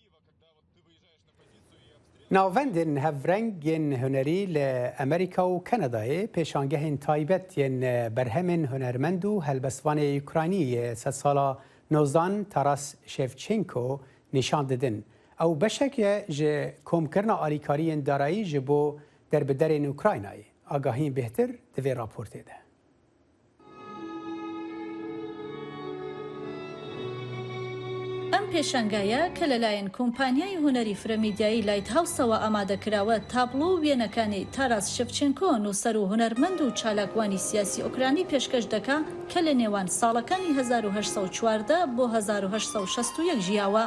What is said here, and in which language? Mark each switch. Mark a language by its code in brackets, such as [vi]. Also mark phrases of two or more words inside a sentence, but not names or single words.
[ku] Navendên hevrengên hunerî li Amerîka û Kanadayê pêşangehên taybet yên berhemên hunermend û helbestvanê Ukraynî sed sala nozdan Taras Shevchenko nîşan didin. Ew beşek ye ji komkirina alîkariyên darayî ji bo derbiderên Ukraynayê. Agahiyên bêhtir di vê raportê de. [ckb] ئەم پێشەنگایە کە لەلایەن کۆمپانیای هونەری فرەمیدیایی لایت هاوسەوە ئامادەکراوە تابلۆ و وێنەکانی تاراس شفچنکۆ نووسەر و هونەرمەند و چالاکوانی سیاسی ئۆکرانی پێشکەش دەکا کە لە نێوان ساڵەکانی 1940 بۆ 1960 ژیاوە.